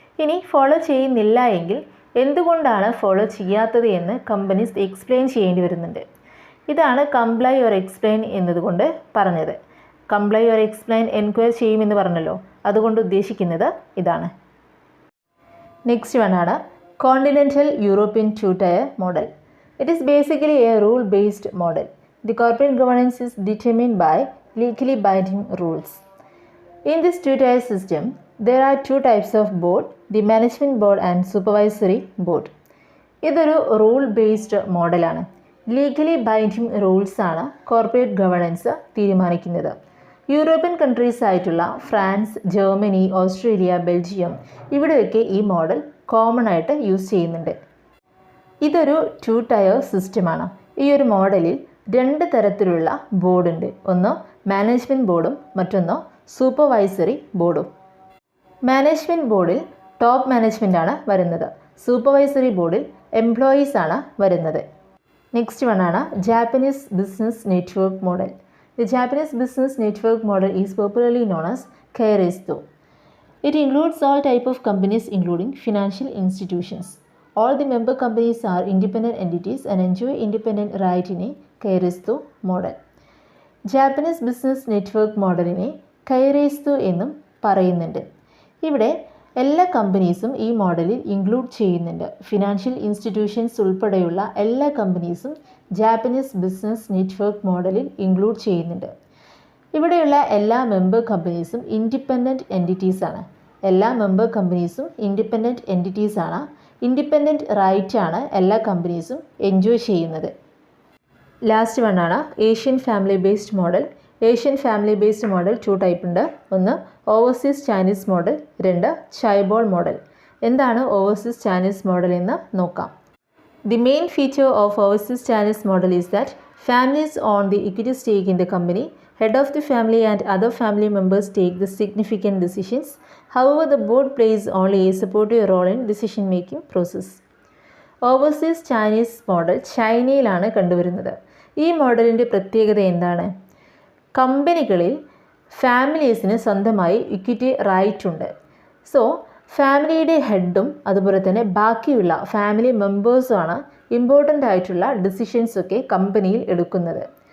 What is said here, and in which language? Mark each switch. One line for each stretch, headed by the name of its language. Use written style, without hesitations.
Malayalam: ഇനി ഫോളോ ചെയ്യുന്നില്ല എങ്കിൽ എന്തുകൊണ്ടാണ് ഫോളോ ചെയ്യാത്തത് എന്ന് കമ്പനീസ് എക്സ്പ്ലെയിൻ ചെയ്യേണ്ടി വരുന്നുണ്ട്. ഇതാണ് കംപ്ലൈ ഓർ എക്സ്പ്ലെയിൻ എന്നതുകൊണ്ട് പറഞ്ഞത്. കംപ്ലൈ ഓർ എക്സ്പ്ലെയിൻ എൻക്വയർ ചെയ്യുമെന്ന് പറഞ്ഞല്ലോ, അതുകൊണ്ട് ഉദ്ദേശിക്കുന്നത് ഇതാണ്. നെക്സ്റ്റ് വൺ ആണ് continental European two tier model.
English: It is basically a rule-based model. The corporate governance is determined by legally binding rules. In this two-tier system, there are 2 types of board, the management board and supervisory board.
Malayalam: ഇതൊരു rule based മോഡലാണ്. Legally binding rules ആണ് corporate governance തീരുമാനിക്കുന്നത്. European countries ആയിട്ടുള്ള France, Germany, Australia, Belgium ഇവിടെയൊക്കെ ഈ model common ആയിട്ട് use ചെയ്യുന്നുണ്ട്. ഇതൊരു 2 ടയർ സിസ്റ്റമാണ്. ഈ ഒരു മോഡലിൽ 2 തരത്തിലുള്ള ബോർഡുണ്ട്. ഒന്ന് മാനേജ്മെൻറ്റ് ബോർഡും മറ്റൊന്ന് സൂപ്പർവൈസറി ബോർഡും. മാനേജ്മെൻറ്റ് ബോർഡിൽ ടോപ്പ് മാനേജ്മെൻറ്റാണ് വരുന്നത്. സൂപ്പർവൈസറി ബോർഡിൽ എംപ്ലോയീസ് ആണ് വരുന്നത്. നെക്സ്റ്റ് വൺ ആണ്
English: Japanese business network model. The Japanese business network model is popularly known as keiretsu. It includes all type of companies including financial institutions. All the member companies are independent entities and enjoy independent right in a keiretsu model.
Malayalam: Japanese business network മോഡലിനെ കൈറേസ്തോ എന്നും പറയുന്നുണ്ട്. ഇവിടെ എല്ലാ കമ്പനീസും ഈ മോഡലിൽ include ചെയ്യുന്നുണ്ട്. Financial institutions ഉൾപ്പെടെയുള്ള എല്ലാ കമ്പനീസും ജാപ്പനീസ് ബിസിനസ് നെറ്റ്വർക്ക് മോഡലിൽ ഇൻക്ലൂഡ് ചെയ്യുന്നുണ്ട്. ഇവിടെയുള്ള എല്ലാ മെമ്പർ കമ്പനീസും ഇൻഡിപെൻഡൻറ്റ് എൻറ്റിറ്റീസാണ്. എല്ലാ മെമ്പർ കമ്പനീസും ഇൻഡിപെൻഡൻറ്റ് എൻറ്റിറ്റീസാണ്. ഇൻഡിപെൻഡൻറ്റ് റൈറ്റാണ് എല്ലാ കമ്പനീസും എൻജോയ് ചെയ്യുന്നത്. ലാസ്റ്റ് വൺ ആണ് Asian family based model. Asian family based model 2 type ഉണ്ട്. ഒന്ന് ഓവർസീസ് ചൈനീസ് മോഡൽ, 2 ചൈബോൾ മോഡൽ. എന്താണ് ഓവർസീസ് ചൈനീസ് മോഡൽ എന്ന് നോക്കാം.
English: The main feature of overseas Chinese model is that families own the equity stake in the company. Head of the family and other family members take the significant decisions. However, the board plays only a supportive role in decision-making process.
Malayalam: Overseas Chinese model ചൈനയിലാണ് കണ്ടുവരുന്നത്. ഈ മോഡലിൻ്റെ പ്രത്യേകത എന്താണ്? കമ്പനികളിൽ ഫാമിലീസിന് സ്വന്തമായി equity right ഉണ്ട്. So ഫാമിലിയുടെ ഹെഡും അതുപോലെ തന്നെ ബാക്കിയുള്ള ഫാമിലി മെമ്പേഴ്സുമാണ് ഇമ്പോർട്ടൻ്റ് ആയിട്ടുള്ള ഡിസിഷൻസൊക്കെ കമ്പനിയിൽ എടുക്കുന്നത്.